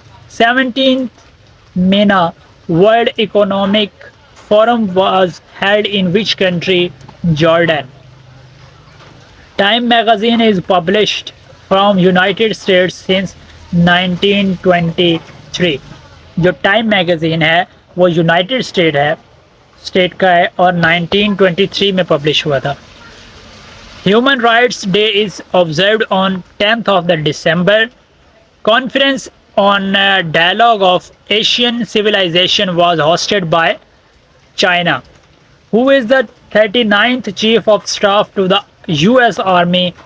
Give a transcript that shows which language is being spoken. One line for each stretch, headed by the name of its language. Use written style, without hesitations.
English: 17th MENA World Economic Forum was held in which country? Jordan. Time magazine is published from United States since 1923.
Hindi: जो time magazine है वो United state का है और 1923 में publish हुआ था.
English: Human Rights Day is observed on 10th of the December. Conference on Dialogue of Asian Civilization was hosted by China. Who is the 39th Chief of Staff to the US Army?